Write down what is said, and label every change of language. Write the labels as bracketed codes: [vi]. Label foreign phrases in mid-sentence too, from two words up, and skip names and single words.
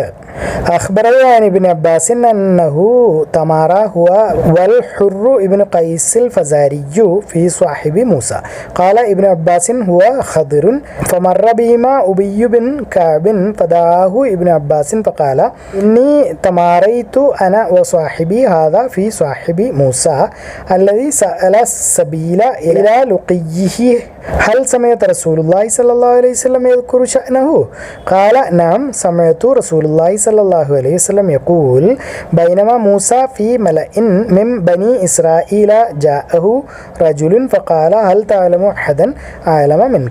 [ar] أخبرني عن ابن عباس أنه تمارى هو والحر بن قيس الفزاري في صاحب موسى قال ابن عباس هو خضر فمر بهما أبي بن كعب فدعاه ابن عباس فقال إني تماريت أنا وصاحبي هذا في صاحب موسى الذي سأل السبيل إلى لقيه هل سمعت رسول الله صلى الله عليه وسلم يذكر شأنه؟ قال نعم سمعت رسول الله صلى الله عليه وسلم يقول بينما موسى في ملأ من بني إسرائيل جاءه رجل فقال هل تعلم أحدا أعلم منك؟